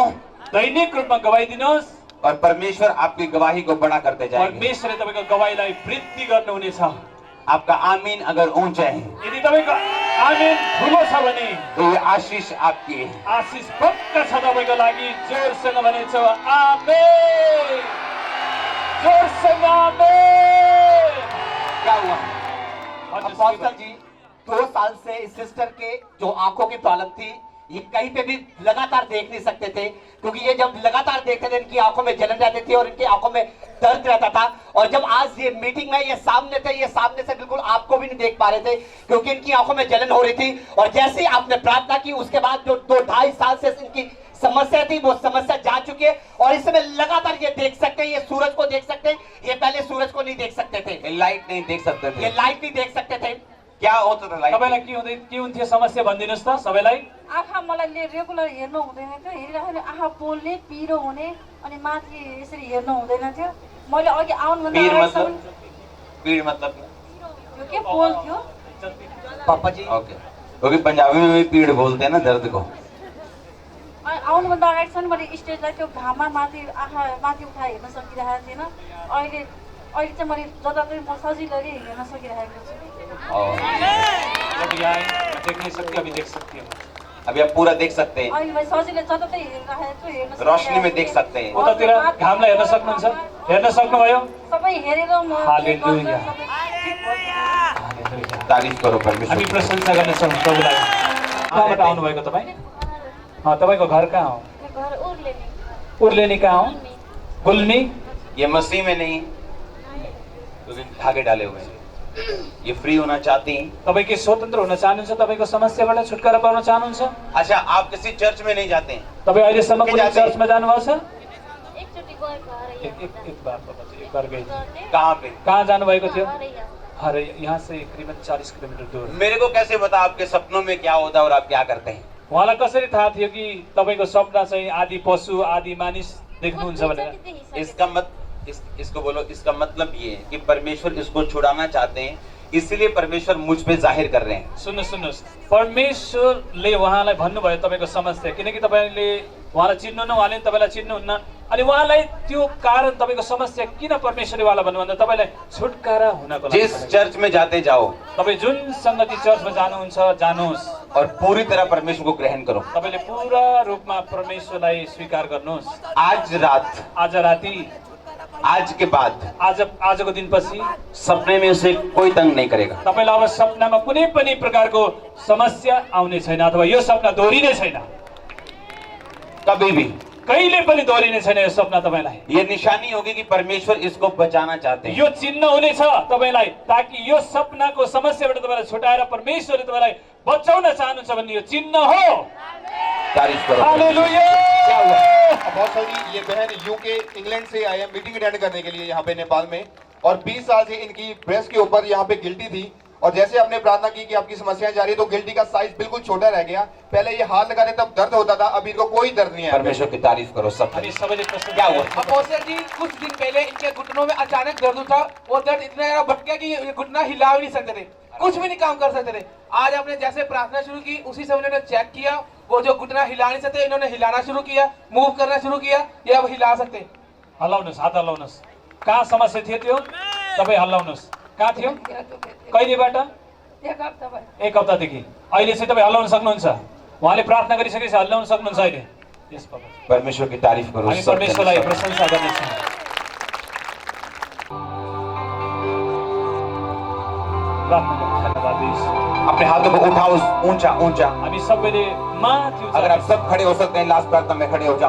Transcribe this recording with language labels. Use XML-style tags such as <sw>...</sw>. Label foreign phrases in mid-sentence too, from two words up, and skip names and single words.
<ne>दैनिक रूपमा गवाही दिनुहोस्</ne> <hi>और परमेश्वर आपकी गवाही को बड़ा करते जाएंगे।</hi> <ne>परमेश्वरले तपाईको गवाहीलाई वृद्धि गर्नुहुनेछ।</ne> <hi>आपका आमीन अगर ऊंचा है</hi> <ne>यदि तपाईको आमीन ठुलो छ भने</ne> <hi>तो ये आशीष आपकी है।</hi> <ne>आशीष पक्का छ तपाईको लागि। जोरसँग भनेछ आमेन, जोरसँग आमेन।</ne> <hi>क्या हुआ? अपोस्टल जी 2 साल से इस सिस्टर के जो आंखों की प्रॉब्लम थी, ये कहीं पे भी लगातार देख नहीं सकते थे, क्योंकि ये जब लगातार देखते थे इनकी आंखों में जलन रहती थी और इनकी आंखों में दर्द रहता था। और जब आज ये मीटिंग में ये सामने थे, ये सामने से बिल्कुल आपको भी नहीं देख पा रहे थे क्योंकि इनकी आंखों में जलन हो रही थी। और जैसे ही आपने प्रार्थना की उसके बाद जो 2-2.5 साल से इनकी समस्या थी वो समस्या जा चुकी है और इस समय लगातार ये देख सकते हैं, ये सूरज को देख सकते हैं। ये पहले सूरज को नहीं देख सकते थे, लाइट नहीं देख सकते ये थे। लाइट नहीं देख सकते थे। क्या होता था लाइट?</hi> <ne>तपाईलाई के हुन्थ्यो समस्या भनिदिनुहोस् त सबैलाई। आँखा मलाई रेगुलर हेर्नु हुँदैन थियो, हेरिराख्ने आँखा पोल्ने, पिरो हुने अनि माथि यसरी हेर्नु हुँदैन थियो। मैले अघि आउनुभन्दा पीर अगाडिसम्म</ne> <hi>मतलब? पीर मतलब</hi> <ne>यो के पोल थियो।</ne> <hi>पापा जी ओके, क्योंकि पंजाबी में भी पीड़ बोलते हैं ना दर्द को।</hi> <ne>आउनुभन्दा अगाडिसम्म मैले स्टेजलाई त्यो घाममा माथि आँखा माथि उठाएर हेर्न सकिरहेको थिएन। अहिले चाहिँ मैले जताततै म सजिलैले हेर्न सकिरहेको छु।</ne> <hi>अभी आए देख नहीं सकती, अभी देख सकती है। अभी आप पूरा देख सकते हैं,</hi> <ne>अहिले मैले सजिलै जताततै हेरिरहेको छु, हेर्न</ne> <hi>रोशनी में देख सकते हैं।</hi> <ne>उतातिर घामलाई हेर्न सक्नुहुन्छ, हेर्न सक्नुभयो। सबै हेरेर म हालेलुया,</ne> <hi>हालेलुया। तारीफ करो परमेश्वर</hi> <ne>हामी</ne> <hi>की।</hi> <ne>प्रशंसा गर्नेछौँ प्रभुलाई। कहाँबाट आउनुभएको तपाईँ? तपाईँको घर कहाँ हो? घर उर्लेनी। उर्लेनी कहाँ हो? गुल्मी।</ne> <hi>ये मसीह में नहीं, क्योंकि धागे डाले हुए हैं। ये फ्री होना चाहती हैं।</hi> <ne>तपाईँ के स्वतन्त्र हुन चाहनुहुन्छ? तपाईँको समस्याबाट छुटकारा पाउन चाहनुहुन्छ?</ne> <hi>अच्छा, आप किसी चर्च में नहीं जाते हैं?</hi> <ne>तपाईँ अहिलेसम्म कुनै चर्चमा जानुभएको छ? एकचोटि गएको</ne> <hi>एक बार बाबा जी, एक बार गए। कहाँ पे?</hi> <ne>कहाँ जानुभएको थियो?</ne> <hi>हर यहाँ से करिबन 40 किलोमिटर दूर। मेरे को कैसे पता आपके सपनों में क्या होता है और आप क्या करते हैं?</hi> <ne>उहाँलाई कसरी थाहा थियो कि तपाईँको सपना चाहिँ आदि पशु आदि मानिस देख्नुहुन्छ भनेर?</ne> <hi>इसको बोलो, इसका मतलब ये है कि परमेश्वर इसको छुड़ाना चाहते हैं, इसलिए परमेश्वर मुझ पे जाहिर कर रहे हैं।</hi> <ne>सुन्नुहोस्, परमेश्वरले उहाँलाई भन्नुभयो तपाईँको समस्या, किनकि तपाईँले उहाँलाई चिन्नुहुन्न, उहाँले तपाईँलाई चिन्नुहुन्न, अनि उहाँलाई त्यो कारण तपाईँको समस्या किन परमेश्वरले उहाँलाई भन्नुभन्दा तपाईँलाई छुटकारा हुनको लागि।</ne> <hi>जिस चर्च में जाते जाओ,</hi> <ne>तपाईँ जुन सङ्गति चर्चमा जानुहुन्छ जानुहोस्</ne> <hi>और पूरी तरह परमेश्वर को ग्रहण करो।</hi> <ne>तपाईँले पूरा रूपमा परमेश्वरलाई स्वीकार गर्नुहोस्।</ne> <hi>आज रात,</hi> <ne>आज राति,</ne> <hi>आज के बाद,</hi> <ne>आजको दिनपछि</ne> <hi>सपने में उसे कोई तंग नहीं करेगा।</hi> <ne>तपाईँलाई अब सपनामा कुनै पनि प्रकारको समस्या आउने छैन, अथवा यो सपना दोहोरिने छैन,</ne> <hi>कभी भी</hi> <ne>कहिले पनि दोहोरिने छैन यो सपना तपाईँलाई।</ne> <hi>ये निशानी होगी कि परमेश्वर इसको बचाना चाहते हैं।</hi> <ne>यो चिन्ह हुनेछ तपाईँलाई, ताकि यो सपनाको समस्याबाट तपाईँलाई छुटाएर परमेश्वरले तपाईँलाई बचाउन चाहनुहुन्छ भन्ने यो चिन्ह हो।</ne> <hi>तारीफ करो। हालेलुया। क्या हुआ? अपोस्टल जी, ये बहन यूके इंग्लैंड से आए हैं</hi> <en>meeting attend</en> <hi>करने के लिए यहाँ पे नेपाल में, और 20 साल से इनकी ब्रेस्ट के ऊपर यहाँ पे गिल्टी थी, और जैसे आपने प्रार्थना की कि आपकी समस्याएं जा रही है, तो गिल्टी का साइज बिल्कुल छोटा रह गया। पहले ये हाथ लगाने तब दर्द होता था, अभी इनको कोई दर्द नहीं है। परमेश्वर की तारीफ करो सब।</hi> <ne>हामी सबैले प्रश्न</ne> <hi>क्या हुआ? अपोस्टल जी, कुछ दिन पहले इनके घुटनों में अचानक दर्द उठा, वो दर्द इतना ज्यादा भटक गया कि ये घुटना हिला भी नहीं सकते थे, कुछ भी नहीं काम कर सकते थे। आज आपने जैसे प्रार्थना शुरू की, उसी समय इन्होंने चेक किया, वो जो घुटना हिला नहीं सकते, इन्होंने हिलाना शुरू किया, मूव करना शुरू किया, ये अब हिला सकते।</hi> <ne>हल्लाउनुहोस्, हात हल्लाउनुहोस्। कहाँ समस्या थियो त्यो? तपाईँ हल्लाउनुहोस्। कहाँ थियो? कहिलेबाट? एक हप्तादेखि। अहिले चाहिँ तपाईँ हल्लाउन सक्नुहुन्छ? उहाँले प्रार्थना गरिसकेपछि हल्लाउन सक्नुहुन्छ अहिले? यस बाबा,</ne> <hi>परमेश्वर की तारीफ करो।</hi> <ne>हामी परमेश्वरलाई प्रशंसा गर्नेछौँ। प्रार्थना गर्नु। धन्यवाद यीशु।</ne> <hi>अपने हाथों को उठाओ ऊंचा ऊंचा।</hi> <ne>हामी सबैले माथि उचाल्नुहोस्।</ne> <hi>अगर आप सब खड़े हो सकते हैं, लास्ट प्रार्थना में खड़े हो जाओ।</hi>